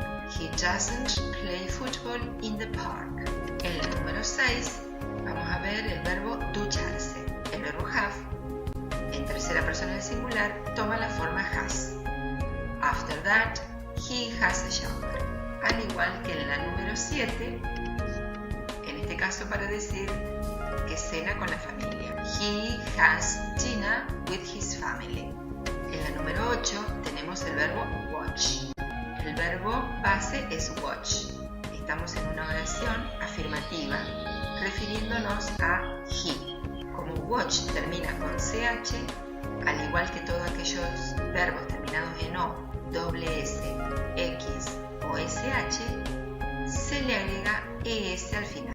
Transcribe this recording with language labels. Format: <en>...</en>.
<en>He doesn't play football in the park.</en> <es>En la número 6 vamos a ver el verbo ducharse. El verbo have, en tercera persona del singular, toma la forma has.</es> <en>After that, he has a shower.</en> <es>Al igual que en la número 7, en este caso para decir que cena con la familia.</es> <en>He has dinner with his family.</en> <es>En la número 8 tenemos el verbo watch. El verbo base es watch. Estamos en una oración afirmativa refiriéndonos a he. Como watch termina con ch, al igual que todos aquellos verbos terminados en o, doble s, x o sh, se le agrega es al final.</es>